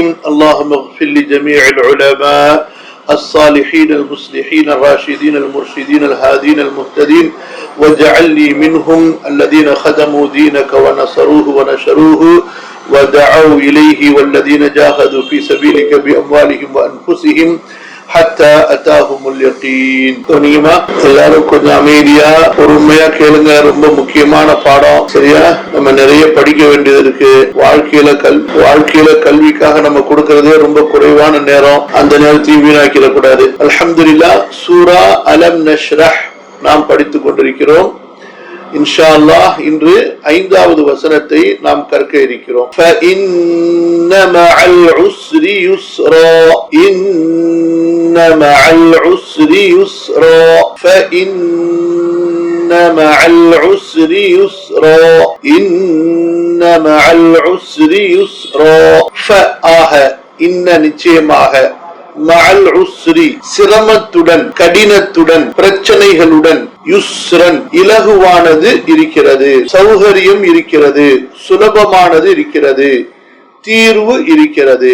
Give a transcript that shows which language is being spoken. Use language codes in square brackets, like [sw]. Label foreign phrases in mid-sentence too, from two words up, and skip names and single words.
[ar] اللهم اغفر لجميع العلماء الصالحين المصلحين الراشدين المرشدين الهادين المهتدين واجعل لي منهم الذين خدموا دينك ونصروه ونشروه ودعوا إليه والذين جاهدوا في سبيلك بأموالهم وأنفسهم حتى أتاهم اليقين. [ta] கனிமா எல்லாரும் கொஞ்சம் அமைதியா பொறுமையா கேளுங்க. ரொம்ப முக்கியமான பாடம். சரியா? நம்ம நிறைய படிக்க வேண்டியது இருக்கு. வாழ்க்கையில கல்விக்காக நம்ம கொடுக்கறதே ரொம்ப குறைவான நேரம். அந்த நேரத்தையும் வீணாக்கிட கூடாது. அல்ஹம்துலில்லாஹ், சூரா அலம் நஷ்ரஹ் நாம் படித்துக் கொண்டிருக்கிறோம். [ar] إن شاء الله [ta] இன்று 5வது வசனத்தை நாம் கற்க இருக்கிறோம். [ar] فَإِنَّ مَعَ الْعُسْرِ يُسْرًا إِنَّ مَعَ الْعُسْرِ يُسْرًا فَإِنَّ مَعَ الْعُسْرِ يُسْرًا إِنَّ مَعَ الْعُسْرِ يُسْرًا فَآه [ta] இன்ன நிச்சயமாக [ar] مع العسر [ta] சிரமத்துடன் கடினத்துடன் பிரச்சனைகளுடன் யுஸ்ரன் இலகுவானது இருக்கிறது, சௌகரியம் இருக்கிறது, சுலபமானது இருக்கிறது, தீர்வு இருக்கிறது.